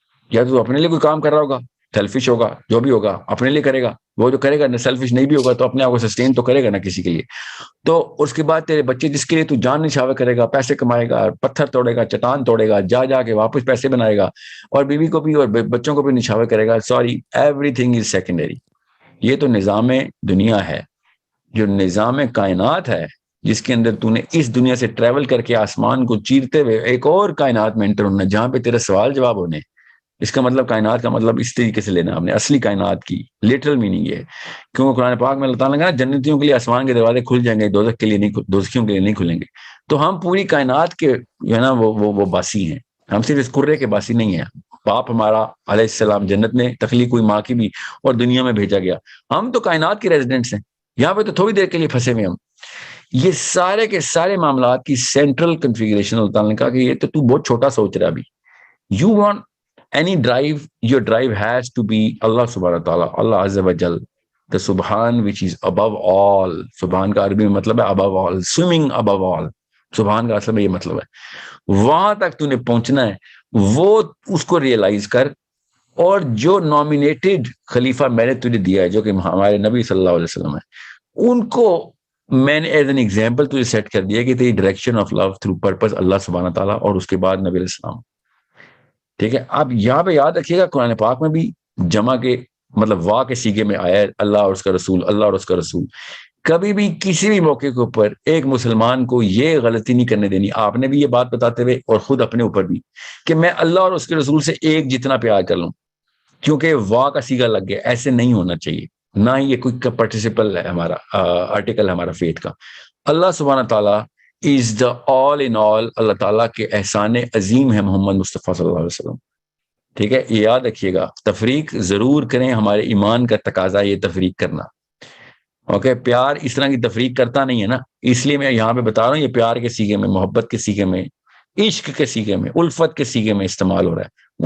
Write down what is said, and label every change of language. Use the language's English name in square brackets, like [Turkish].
[Urdu] یا تو اپنے لیے کوئی کام کر رہا ہوگا، سیلفش ہوگا، جو بھی ہوگا اپنے لیے کرے گا، وہ جو کرے گا نہ سیلفش نہیں بھی ہوگا تو اپنے آپ کو سسٹین تو کرے گا نا کسی کے لیے. تو اس کے بعد تیرے بچے جس کے لیے تو جان نچھاور کرے گا، پیسے کمائے گا، پتھر توڑے گا، چٹان توڑے گا، جا کے واپس پیسے بنائے گا، اور بیوی کو بھی اور بچوں کو بھی نچھاور کرے گا. Sorry, [English] Everything is secondary. [Urdu] یہ تو نظام دنیا ہے، جو نظام کائنات ہے، جس کے اندر تو نے اس دنیا سے ٹریول کر کے آسمان کو چیرتے ہوئے ایک اور کائنات میں انٹر ہونا جہاں پہ تیرے سوال جواب ہونے. اس کا مطلب کائنات کا مطلب اس طریقے سے لینا، ہم نے اصلی کائنات کی لٹرل میننگ یہ ہے. کیونکہ قرآن پاک میں اللہ تعالیٰ نے کہا جنتیوں کے لیے آسمان کے دروازے کھل جائیں گے، دوزخ کے لیے نہیں، دوزخیوں کے لیے نہیں کھلیں گے. تو ہم پوری کائنات کے جو ہے نا وہ باسی ہیں، ہم صرف اس کرے کے باسی نہیں ہیں. باپ ہمارا علیہ السلام جنت میں تخلیق ہوئی ماں کی بھی، اور دنیا میں بھیجا گیا. ہم تو کائنات کے ریزیڈنٹس ہیں، یہاں پہ تو تھوڑی دیر کے لیے پھنسے ہوئے ہم. یہ سارے کے سارے معاملات کی سینٹرل کنفیگریشن اللہ تعالیٰ نے کہا کہ یہ تو بہت چھوٹا سوچ رہا ابھی. [English] You want any drive, your drive has to be Allah subhanahu wa ta'ala, Allah azza wa jal, the subhan which is above all. [Urdu] subhan کا عربی میں مطلب ہے [English] above all, swimming above all. [Urdu] subhan کا اصل میں یہ مطلب ہے. وہاں تک تو نے پہنچنا ہے، وہ اس کو ریئلائز کر. اور جو نامینیٹڈ خلیفہ میں نے تجھے دیا ہے جو کہ ہمارے نبی صلی اللہ علیہ وسلم ہے، ان کو میں نے ایز این ایگزامپل تجھے سیٹ کر دیا کہ تیری direction of love through purpose اللہ سبحانہ و تعالیٰ، اور اس کے بعد نبی علیہ السلام. ٹھیک ہے، اب یہاں پہ یاد رکھیے گا قرآن پاک میں بھی جمع کے مطلب واہ کے سیگے میں آیا ہے اللہ اور اس کا رسول، اللہ اور اس کا رسول. کبھی بھی کسی بھی موقع کے اوپر ایک مسلمان کو یہ غلطی نہیں کرنے دینی، آپ نے بھی یہ بات بتاتے ہوئے اور خود اپنے اوپر بھی، کہ میں اللہ اور اس کے رسول سے ایک جتنا پیار کر لوں کیونکہ واہ کا سیگا لگ گیا. ایسے نہیں ہونا چاہیے، نہ ہی یہ کوئی پارٹیسپل ہے ہمارا آرٹیکل ہے ہمارا فیتھ کا. [English] اللہ سبحانہ تعالیٰ is the all in all. [Urdu] اللہ تعالیٰ کے احسان عظیم ہے محمد مصطفیٰ صلی اللہ علیہ وسلم. ٹھیک ہے، یہ یاد رکھیے گا. تفریق ضرور کریں، ہمارے ایمان کا تقاضا یہ تفریق کرنا. اوکے، پیار اس طرح کی تفریق کرتا نہیں ہے نا، اس لیے میں یہاں پہ بتا رہا ہوں یہ پیار کے سیگے میں، محبت کے سیگے میں، عشق کے سیگے میں، الفت کے سیگے میں استعمال ہو رہا ہے.